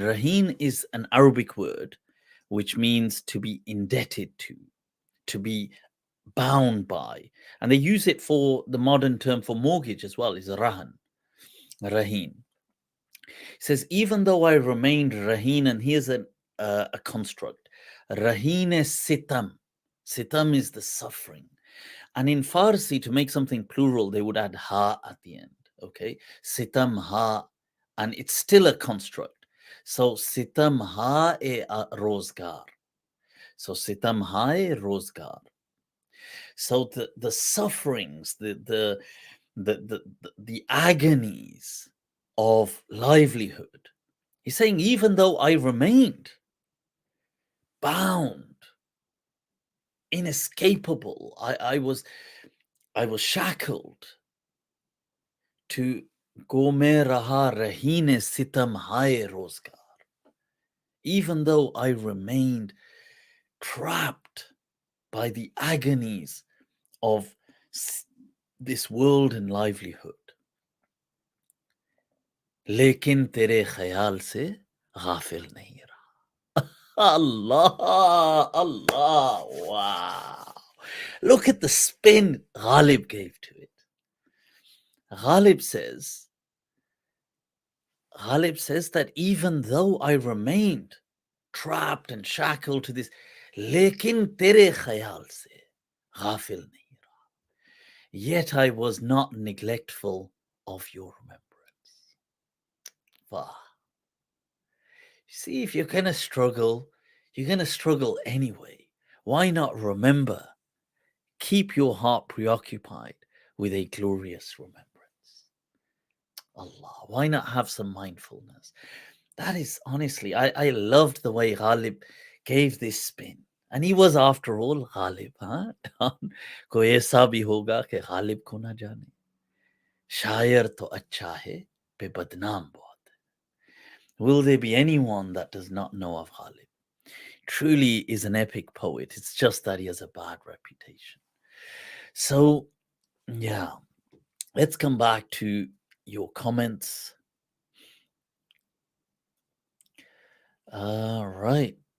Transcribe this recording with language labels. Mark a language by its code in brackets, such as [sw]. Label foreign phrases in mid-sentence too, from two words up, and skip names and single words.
[en] Rahin is an Arabic word which means to be indebted to be bound by. And they use it for the modern term for mortgage as well, is rahan. Rahin. He says, even though I remained rahin, and here's a construct. [fa] Rahine sitam. [en] Sitam is the suffering. And in Farsi, to make something plural, they would add ha at the end. Okay? [fa] Sitam ha. [en] And it's still a construct. [fa] So sitam ha e rozgar. So sitam ha e rozgar. [en] So the sufferings, the agonies of livelihood. He's saying, even though I remained bound, inescapable, I was shackled to [ur] گو میں رہا رہینِ ستم ہائے روزگار. [en] even though I remained trapped by the agonies of this world and livelihood. [ur] لیکن تیرے خیال سے غافل نہیں رہا. [ar] Allah, Allah, [en] wow. Look at the spin Ghalib gave to it. Ghalib says, that even though I remained trapped and shackled to this, [ur] لیکن تیرے خیال سے غافل نہیں رہا. [en] Yet I was not neglectful of your remembrance. Wow. See, if you're going to struggle, you're going to struggle anyway. Why not remember? Keep your heart preoccupied with a glorious remembrance. Allah, why not have some mindfulness? That is honestly, I loved the way Ghalib gave this spin. And he was, after all, Ghalib. [ur] Huh? کوئی ایسا بھی ہوگا کہ Ghalib کو نہ جانے. شاعر تو اچھا ہے، پہ بدنام بہت. [en] Will there be anyone that does not know of Ghalib? Truly is an epic poet. It's just that he has a bad reputation. So, yeah, let's come back to your comments. All right.